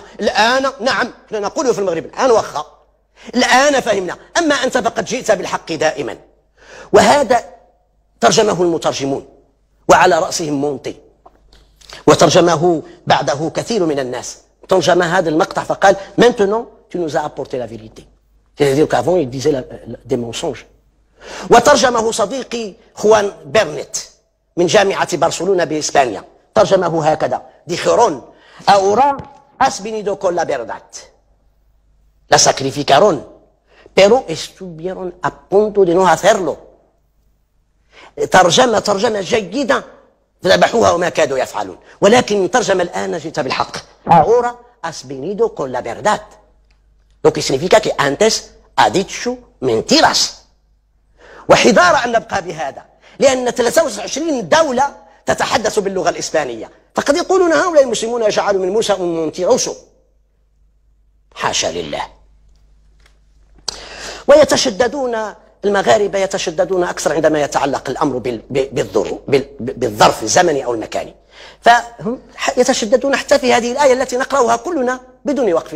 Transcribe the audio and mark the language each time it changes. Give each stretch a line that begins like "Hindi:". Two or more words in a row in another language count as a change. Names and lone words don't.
Arabic: الآن نعم نقول في المغرب الآن وخا، الآن فهمنا. أما أنت فقد جئت بالحق دائما. وهذا ترجمه المترجمون وعلى رأسهم مونتي، وترجمه بعده كثير من الناس. ترجم هذا المقطع فقال
French: maintenant tu nous as apporté la vérité. C'est-à-dire qu'avant il disait des mensonges.
Arabic: وترجمه صديقي خوان بيرنت من جامعة برشلونة بإسبانيا، ترجمه هكذا:
Spanish: dijeron ahora has venido con la verdad, la sacrificaron pero estuvieron a punto de no hacerlo.
Arabic: ترجمة جيدة ذبحوها وما كادوا يفعلون، ولكن ترجم الآن جئت بالحق.
Spanish: ahora has venido con la verdad, lo que significa que antes ha dicho mentiras.
Arabic: وحذار أن نبقى بهذا، لأن 23 دولة تتحدث باللغة الإسبانية، فقد يقولون هؤلاء المسلمون يجعلوا من موسى مونتيروسو. حاشا لله. ويتشددون المغاربة، يتشددون أكثر عندما يتعلق الأمر بالظرف الزمني أو المكاني، فهم يتشددون حتى في هذه الآية التي نقرأها كلنا بدون وقف.